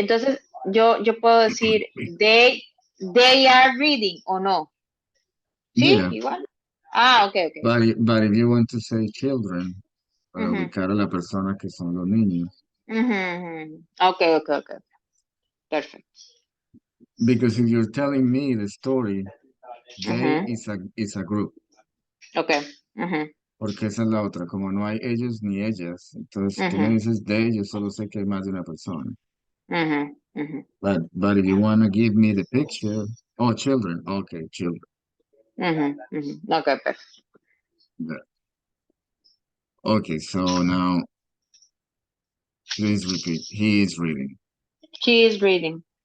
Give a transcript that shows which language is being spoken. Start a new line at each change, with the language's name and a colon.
Spanish: entonces yo puedo decir
English: they are reading
Spanish: o no. ¿Sí?
English: yeah.
Spanish: Igual. Ah, ok, ok, ok.
English: But if you want to say children, para Ujú,
Spanish: ubicar a la persona que son los niños, ujú, ujú. Ok, ok, ok. Perfecto.
English: because if you're telling me the story, they Ujú, is a group, ok. Ujú,
Spanish: porque esa es la otra, como no hay ellos ni ellas, entonces si tú me ujú, dices they, yo solo sé que hay más de una persona. ujú, ujú,
English: But if you want to give me the picture, oh, children, okay, children.
Spanish: ujú, ujú. Ok, perfecto.
English: Yeah. Okay, so now please repeat. He is reading. She is reading.